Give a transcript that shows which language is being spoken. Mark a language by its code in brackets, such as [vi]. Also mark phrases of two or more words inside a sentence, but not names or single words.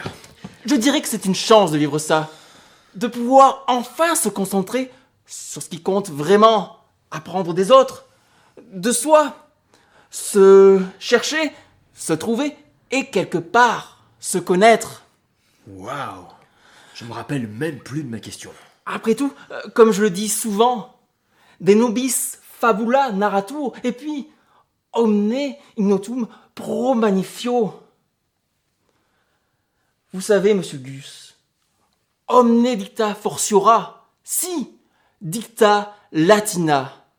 [fr] je dirais que c'est une chance de vivre ça. De pouvoir enfin se concentrer sur ce qui compte vraiment, apprendre des autres, de soi, se chercher, se trouver et quelque part se connaître. Waouh. Je me rappelle même plus de ma question. Après tout, comme je le dis souvent, [la] de nobis fabula narratur, [fr] et puis [la] omne ignotum pro manifio. [fr] Vous savez, monsieur Gus, [la] omne dicta fortiora, si dicta latina.